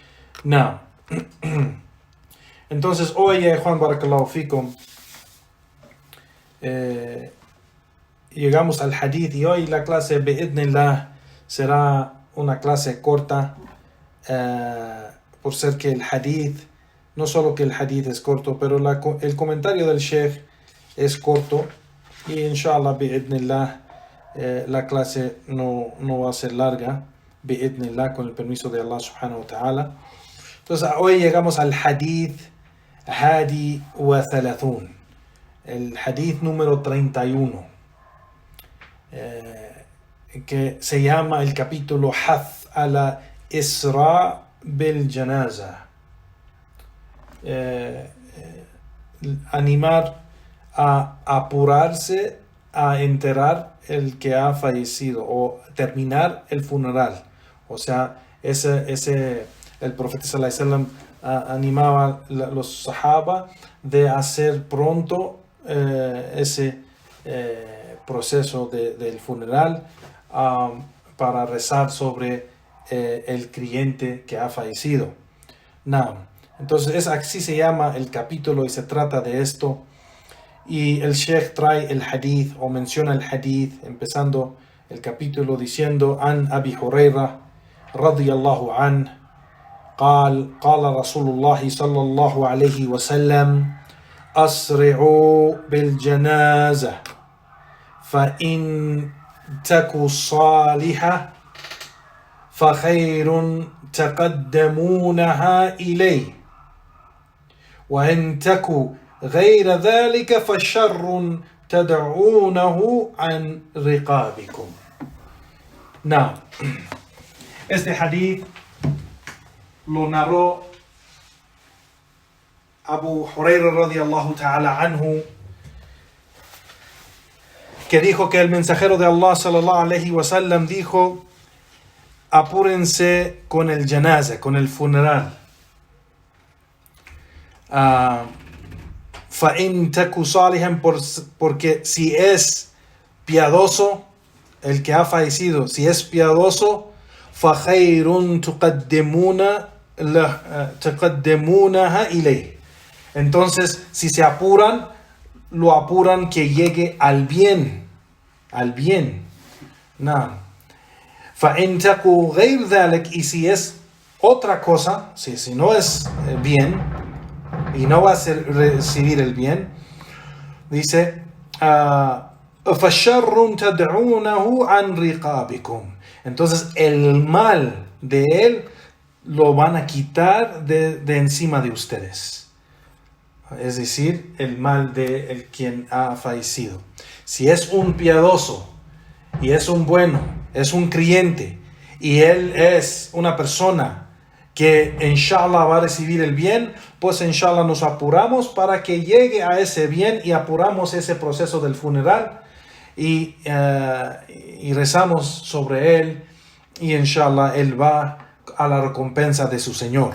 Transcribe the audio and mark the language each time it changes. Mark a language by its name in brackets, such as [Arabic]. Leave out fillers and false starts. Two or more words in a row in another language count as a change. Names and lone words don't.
[Spanish] Entonces hoy, Juan [Arabic] بارك الله فيكم, [Spanish] llegamos al hadith, y hoy la clase bi'idhnillah será una clase corta, por ser que el hadith, no solo que el hadith es corto, pero el comentario del Sheikh es corto, y [Arabic] إن شاء الله بإذن الله [Spanish] la clase no va a ser larga, bi'idhnillah, con el permiso de Allah [Arabic] سبحانه وتعالى. [Spanish] Entonces hoy llegamos al hadith [Arabic] حادي وثلاثون, [Spanish] el hadith número 31, que se llama el capítulo [Arabic] الحث على الإسراع بالجنازة, [Spanish] animar a apurarse a enterrar el que ha fallecido, o terminar el funeral. O sea, el profeta [Arabic] صلى الله عليه وسلم [Spanish] animaba a los sahaba de hacer pronto ese proceso del funeral, para rezar sobre el creyente que ha fallecido. Entonces así se llama el capítulo, y se trata de esto. Y el Sheikh trae el hadith, o menciona el hadith, empezando el capítulo diciendo: [Arabic] عن أبي هريرة رضي الله عن قال رسول الله صلى الله عليه وسلم أسرعوا بالجنازة فإن تك صالحة فخير تقدمونها إليه وإن تك غير ذلك فشر تدعونه عن رقابكم. [Spanish] Este hadith lo narró Abu Huraira [Arabic] رضي الله تعالى عنه, [Spanish] que dijo que el mensajero de Allah [Arabic] صلى الله عليه وسلم [Spanish] dijo: apúrense con el janaza, con el funeral. [Arabic] فإن تك صالحة, [Spanish] porque si es piadoso el que ha fallecido, si es piadoso, [Arabic] فَخَيْرٌ تُقَدِّمُونَهَا إِلَيْهِ. [Spanish] Entonces, si se apuran, lo apuran que llegue al bien. [Arabic] فإن تكو غير ذلك, [Spanish] y si es otra cosa, si no es bien y no va a recibir el bien, dice [Arabic] فَشَرٌ تَدْعُونَهُ عَنْ رِقَابِكُمْ, [Spanish] entonces el mal de él lo van a quitar de encima de ustedes, es decir, el mal de el quien ha fallecido. Si es un piadoso y es un bueno, es un creyente, y él es una persona que inshallah va a recibir el bien, pues inshallah nos apuramos para que llegue a ese bien y apuramos ese proceso del funeral y rezamos sobre él, y inshallah él va a la recompensa de su Señor.